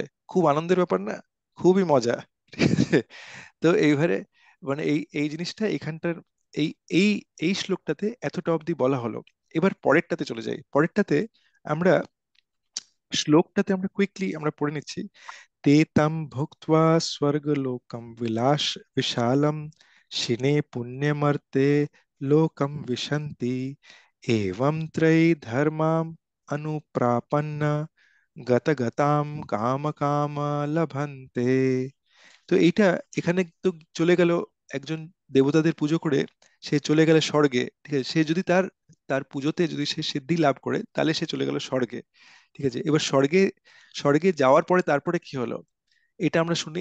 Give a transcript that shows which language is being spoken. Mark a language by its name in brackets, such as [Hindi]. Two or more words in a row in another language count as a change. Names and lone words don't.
[Bangla] খুব আনন্দের ব্যাপার না? খুবই মজা, ঠিক আছে। তো এইবারে মানে এই এই জিনিসটা এখানটার এই এই এই শ্লোকটাতে এতটা অবধি বলা হলো। এবার পরেরটাতে চলে যাই। পরেরটাতে আমরা শ্লোকটাতে আমরা কুইকলি আমরা পড়ে নিচ্ছি। [Sanskrit] ते तं भुक्त्वा स्वर्गलोकं विशालं शिने पुण्यमर्ते लोकं विशन्ति एवं त्रयी धर्माम् अनुप्रापन्न गतगतां काम लभन्ते। [Bangla] তো এইটা এখানে তো চলে গেল, একজন দেবতাদের পুজো করে সে চলে গেল স্বর্গে, ঠিক আছে। সে যদি তার তার পুজোতে যদি সে সিদ্ধি লাভ করে, তাহলে সে চলে গেল স্বর্গে, ঠিক আছে। এবার স্বর্গে স্বর্গে যাওয়ার পরে তারপরে কি হলো, এটা আমরা শুনি।